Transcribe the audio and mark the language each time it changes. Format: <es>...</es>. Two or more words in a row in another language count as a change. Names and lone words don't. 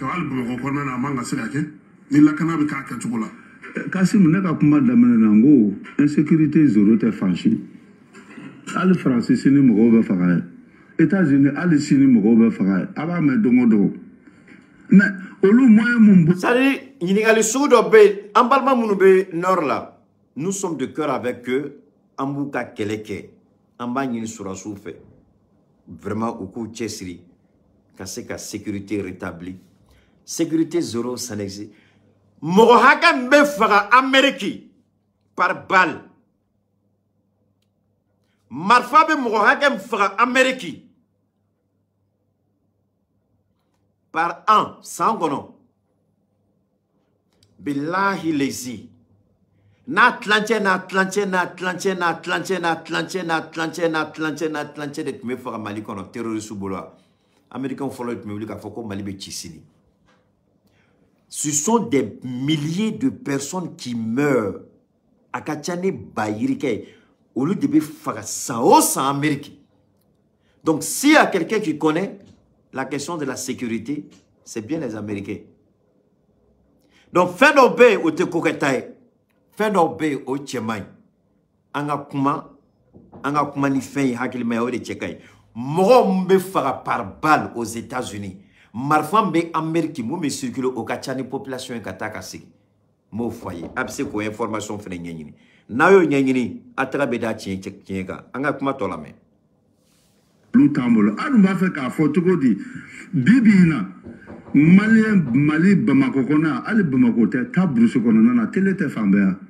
<bm>Hali Bamakɔ kɔnɔna na a man ka se ka kɛ. Ni lakana bɛ k'a kɛcogo la. Kasimu ne ka kuma daminɛ na n ko</bm> <fr>insécurité zéro</fr> <bm>tɛ fan si. Hali Faransi sini mɔgɔw bɛ faga ye. États-Unis hali sini mɔgɔw bɛ faga ye. A b'a mɛn don o don. Mais olu moyen mun b'u. C'est-à-dire ɲininkali sugu dɔ bɛ yen an balima minnu bɛ nord la</bm> <fr>nous sommes de cœur avec eux.</fr> <bm>An b'u ka kɛlɛ kɛ an b'a ɲini surasiw fɛ vraiment u k'u cɛsiri ka se ka</bm> <fr>sécurité rétablie sécurité zéro ça n'existe</fr> <bm>mɔgɔ hakɛ min bɛ faga Amérique</bm> <fr>par balle</fr> <bm>marifa bɛ mɔgɔ hakɛ min faga Amérique</bm> <fr>par an</fr> <bm>san kɔnɔ bilahi lezi n'a tilancɛ de tun bɛ faga Mali kɔnɔ terroriste bolo américain fɔlɔ de tun bɛ wuli k'a fɔ ko Mali bɛ ci sini.</bm> <fr>Ce sont des milliers de personnes qui meurent</fr> <bm>a ka ca ni ba yirikɛ olu de bɛ faga san o san Amérique.</bm> <fr>Donc s'il y a quelqu'un qui connaît la question de la sécurité, c'est bien les Américains.</fr> <bm>Donc fɛn dɔ bɛ yen o tɛ ko kɛta ye. Fɛn dɔw bɛ yen o cɛ man ɲi an ka kuma ni fɛn ye hakilimaya o de cɛ ka ɲi mɔgɔw min bɛ faga</bm> <fr>par balle aux États-Unis</fr> <bm>marifa min bɛ Amérique mun bɛ circuler o ka ca ni population ye ka taa ka segin n b'o fɔ a ye a bɛ se k'o information fana ɲɛɲini n'a y'o ɲɛɲini a taga bɛ da tiɲɛ kan an ka kuma tɔ lamɛn. Olu t'an bolo hali b'a fɛ k'a fɔ cogo di bi bi in na Mali Bamakɔ kɔnɔ hali Bamakɔ tɛ taa burusi kɔnɔna na télé tɛ fan bɛɛ yan.</bm>